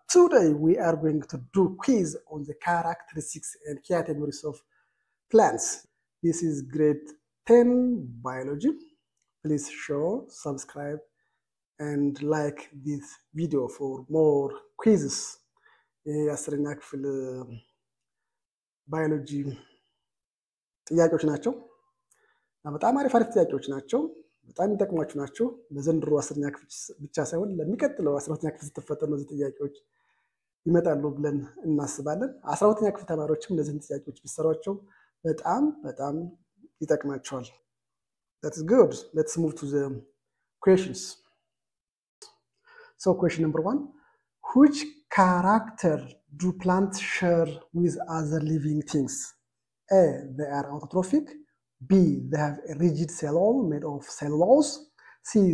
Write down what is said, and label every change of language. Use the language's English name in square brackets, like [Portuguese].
[English] Today we are going to do quiz on the characteristics and categories of plants. This is grade 10 biology. Please show, subscribe and like this video for more quizzes. [Amharic] የአስረኛ ክፍል ባዮሎጂ ጥያቄዎች ናቸው። በጣም አሪፍ ጥያቄዎች ናቸው። በጣም ይጠቅማችሁ ናቸው። ለዘንድሮ 10ኛ ክፍል ብቻ ሳይሆን ለሚቀጥለው 12ኛ ክፍል ስትፈተኑ እነዚህ ጥያቄዎች ይመጣሉ ብለን እናስባለን። 12ኛ ክፍል ተማሪዎችም እነዚህን ጥያቄዎች ቢሰሯቸው በጣም ይጠቅማቸዋል። [English] That is good. Let's move to the questions. So question number 1. Which character do plants share with other living things? A. They are autotrophic. B. They have a rigid cell wall made of cellulose. C.